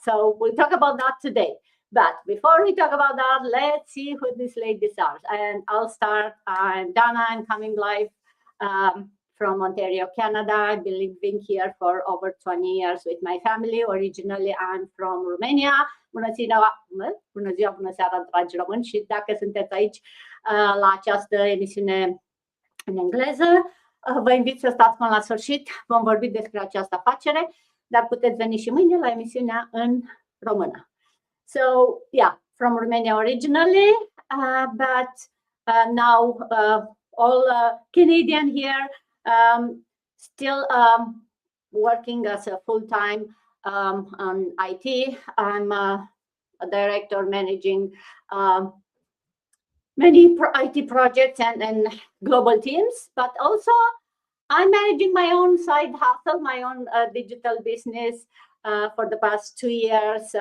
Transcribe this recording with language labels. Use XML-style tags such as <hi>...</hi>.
<en>So we'll talk about that today. But before we talk about that, let's see who these ladies are. And I'll start. I'm Dana. I'm coming live from Ontario, Canada. I've been living here for over 20 years with my family. Originally, I'm from Romania.</en> <ro>Bună ziua, bună seara, dragi români. Și dacă sunteți aici la această emisiune în engleză, vă invit să stați până la sfârșit. Vom vorbi despre această afacere, dar puteți veni și mâine la emisiunea în română.</ro> <en>So, yeah, from Romania originally, but now all Canadian here, still working as a full-time on IT. I'm a director managing many IT projects and global teams, but also I'm managing my own side hustle, my own digital business for the past 2 years.</en>